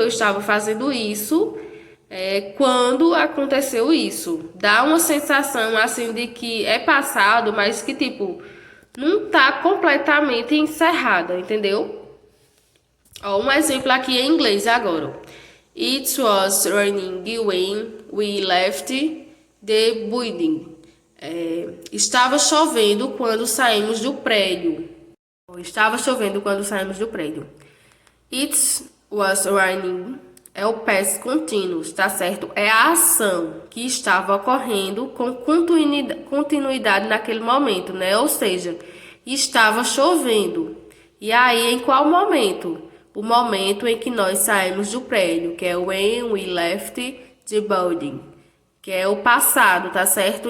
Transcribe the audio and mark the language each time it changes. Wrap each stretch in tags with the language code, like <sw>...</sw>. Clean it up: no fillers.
<pt>Eu estava fazendo isso quando aconteceu isso. Dá uma sensação assim de que é passado, mas que tipo não tá completamente encerrada, entendeu? Ó, um exemplo aqui em inglês agora.</pt> <en>It was raining when we left the building.</en> <pt>Estava chovendo quando saímos do prédio. Estava chovendo quando saímos do prédio.</pt> <en>It was raining</en> <pt>é o past continuous, tá certo? É a ação que estava ocorrendo com continuidade naquele momento, né? Ou seja, estava chovendo. E aí, em qual momento? O momento em que nós saímos do prédio, que é</pt> <en>when we left the building,</en> <pt>que é o passado, tá certo?</pt>